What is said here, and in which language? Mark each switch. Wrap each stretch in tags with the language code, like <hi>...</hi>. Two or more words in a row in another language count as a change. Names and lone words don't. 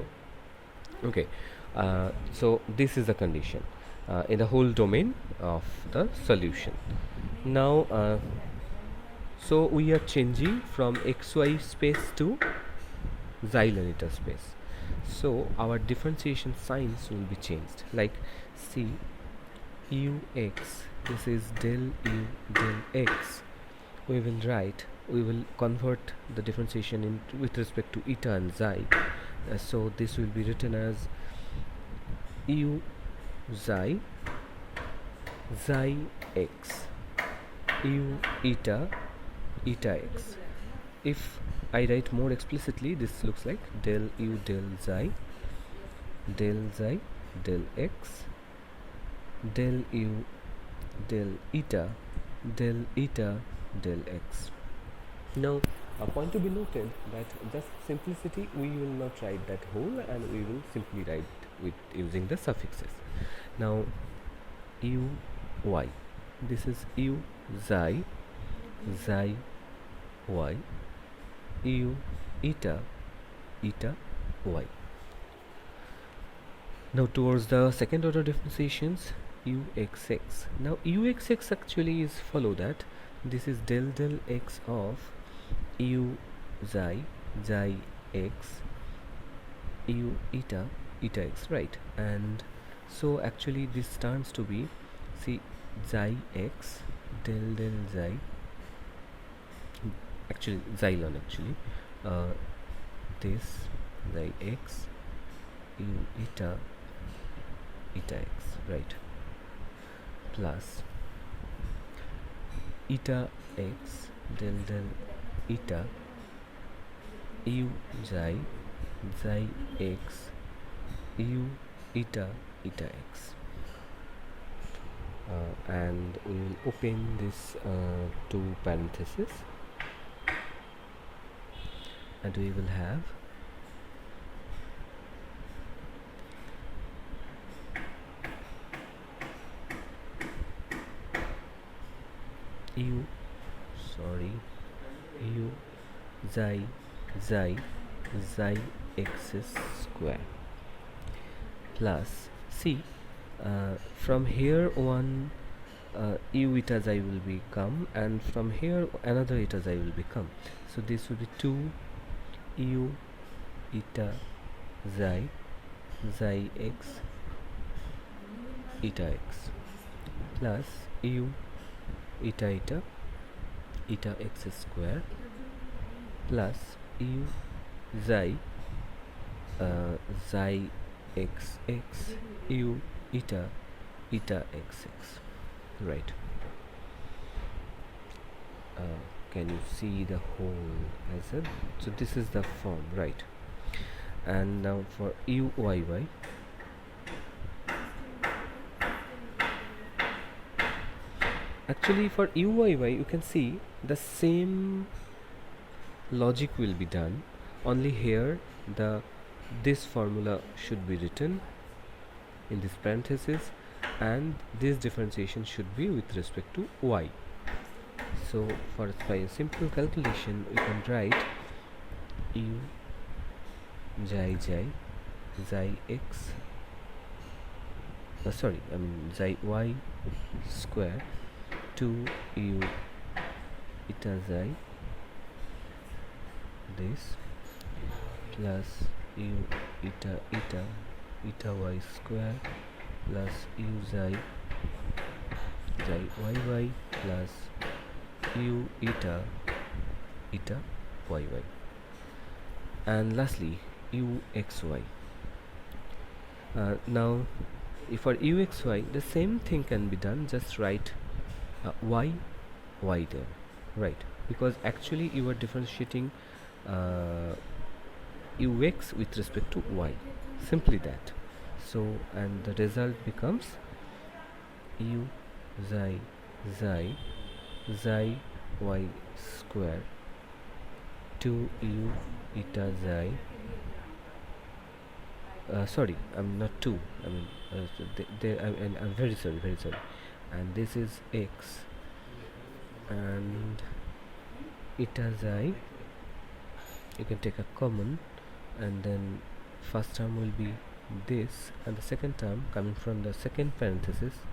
<en>Okay, so this is the condition in the whole domain of the solution. Now so we are changing from xy space to xylon eta space, so our differentiation signs will be changed, like see ux, this is del u del x, we will convert the differentiation in with respect to eta and xi, so this will be written as u xi xi x u eta eta x. If I write more explicitly, this looks like del u del xi del x del u del eta del x. Now a point to be noted that just simplicity, we will not write that whole, and we will simply write with using the suffixes. Now u y, this is u xi y, u eta y. Now towards the second order differentiations, uxx. Now uxx actually is follow that this is del x of u xi x u eta x, right? And so actually this turns to be, see, xi x del xi, actually xylon, actually this xi x u eta x, right, plus eta x del eta u xi x u eta x, and we will open this two parentheses, and we will have u xi x square plus, see, from here one u eta xi will become, and from here another eta xi will become, so this will be 2 u eta xi x eta x plus u eta x square plus u xi x u eta eta xx, right? Can you see the whole as a, so this is the form, right? And now for uyy, actually for uyy you can see the same logic will be done, only here this formula should be written in this parenthesis, and this differentiation should be with respect to y. So for by a simple calculation we can write u xi x xi y square 2 u eta xi this plus u eta y square plus u xi yy plus u eta yy, and lastly u xy. Now for u xy the same thing can be done, just write y there, right? Because actually you are differentiating ux with respect to y, simply that. So and the result becomes u xi y square 2 u eta xi sorry, I'm not 2, I mean I'm very sorry, and this is x, and eta xi you can take a common, and then first term will be this, and the second term coming from the second parenthesis,</en>